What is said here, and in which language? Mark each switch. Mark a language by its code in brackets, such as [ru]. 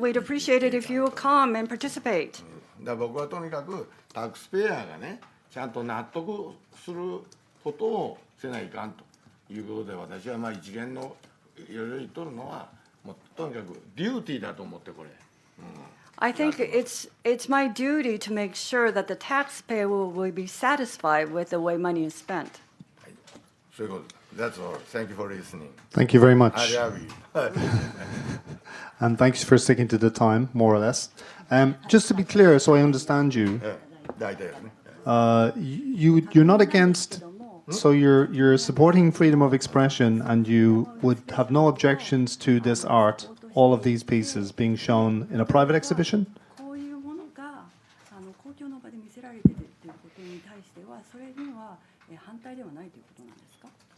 [en] We'd appreciate it if you will come and participate. [ja] だから僕はとにかくタックスペアがねちゃんと納得することをせないかんということで、私は一連のいろいろ言っとるのはもうとにかくデューティーだと思ってこれ。 [en] I think it's my duty to make sure that the taxpayer will be satisfied with the way money is spent. [ja] そういうこと。 [en] That's all. Thank you for listening. Thank you very much. I love you. And thanks for sticking to the time, more or less. Just to be clear, so I understand you, [ja] 大体ですね。 [en] you're not against, so you're supporting freedom of expression, and you would have no objections to this art, all of these pieces being shown in a private exhibition? [ja] こういうものが公共の場で見せられているということに対しては、それには反対ではないということなんですか？